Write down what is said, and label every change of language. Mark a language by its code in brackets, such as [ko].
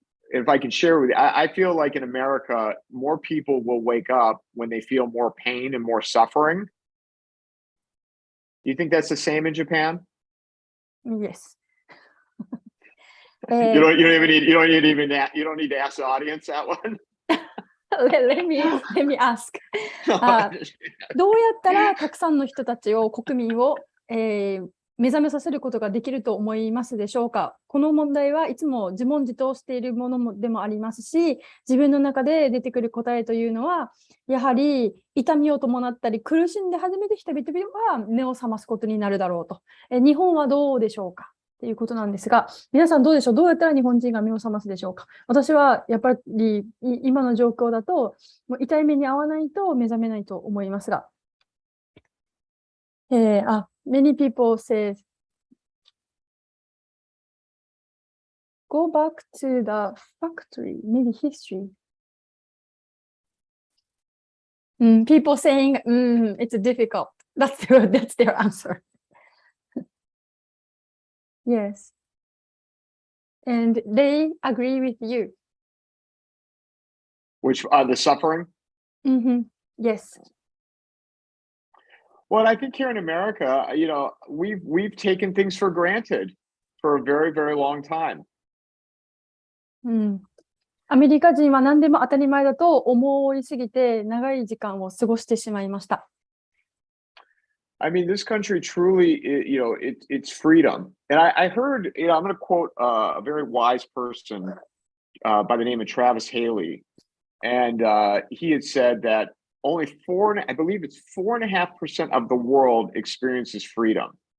[en] If I can share with you, I feel like in America, more people will wake up when they feel more pain and more suffering. Do you think that's the same in Japan? Yes. You don't need to ask the audience that one. Let me ask. [ja] どうやったらたくさんの人たちを、国民を、目覚めさせることができると思いますでしょうか。この問題はいつも自問自答しているものでもありますし、自分の中で出てくる答えというのは、やはり痛みを伴ったり苦しんで初めて人々は目を覚ますことになるだろうと。日本はどうでしょうかということなんですが、皆さんどうでしょう。どうやったら日本人が目を覚ますでしょうか。私はやっぱり今の状況だと、もう痛い目に遭わないと目覚めないと思いますが。 [en] Many people say, go back to the factory, maybe history. People saying, it's difficult. That's their answer. Yes. And they agree with you. Which the suffering? Yes. Well, I think here in America, we've taken things for granted for a very, very long time. [ja] アメリカ人は何でも当たり前だと思いすぎて長い時間を過ごしてしまいました。 [en] I mean, this country truly, it's freedom. And I heard, I'm going to quote a very wise person by the name of Travis Haley. And he had said that only 4.5% of the world experiences freedom.